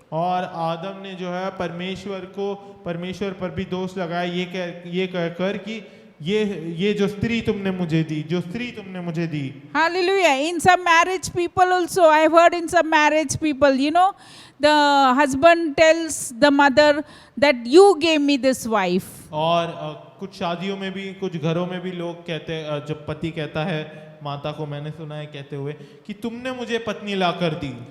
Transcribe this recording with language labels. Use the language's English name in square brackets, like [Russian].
[Hindi] और आदम ने जो है परमेश्वर पर भी दोष लगाया ये कहकर कि ये जो स्त्री तुमने मुझे दी। [English] Hallelujah. In some marriage people also, I have heard in some marriage people, the husband tells the mother that you gave me this wife. [Hindi] और कुछ शादियों में भी कुछ घरों में भी लोग कहते जब पति कहता है माता को, मैंने सुना है कहते हुए कि तुमने मुझे पत्नी ला कर दी।